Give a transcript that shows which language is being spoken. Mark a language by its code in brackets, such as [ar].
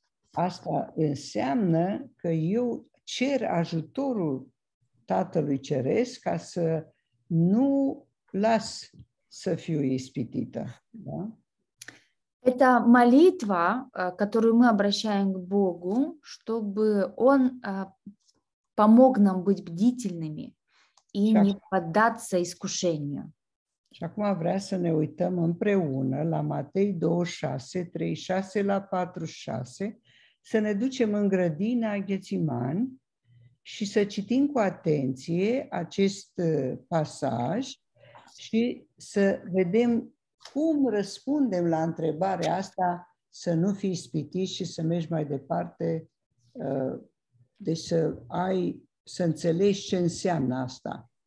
[ro] Asta înseamnă că eu cer ajutorul Tatălui Ceresc ca să nu las să fiu ispitită. Da? [ru] Это молитва, которую мы обращаем к Богу, чтобы Он помог нам быть бдительными и не поддаться искушению. [ro] Și acum vrea să ne uităm împreună la Matei 26, 36 la 46, să ne ducem în grădina Ghețimani și să citim cu atenție acest pasaj și să vedem cum răspundem la întrebarea asta, să nu fii ispitit și să mergi mai departe, deci să înțelegi ce înseamnă asta.